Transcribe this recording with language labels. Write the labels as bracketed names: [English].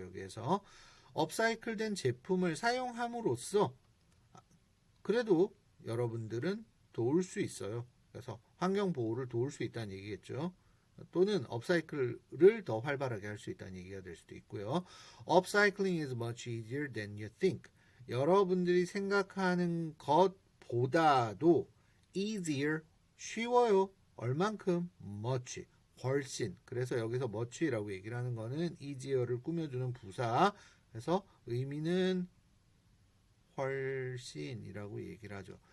[Korean] 여기에서 업사이클 된 제품을 사용함으로써 그래도 여러분들은 도울 수 있어요. 그래서 환경 보호를 도울 수 있다는 얘기겠죠. 또는 업사이클을 더 활발하게 할 수 있다는 얘기가 될 수도 있고요. [English] Upcycling is much easier than you think. [Korean] 여러분들이 생각하는 것보다도 [English] easier, [Korean] 쉬워요. 얼만큼? much, 훨씬. 그래서 여기서 much라고 얘기를 하는 거는 easier를 꾸며주는 부사. 그래서 의미는 훨씬이라고 얘기를 하죠.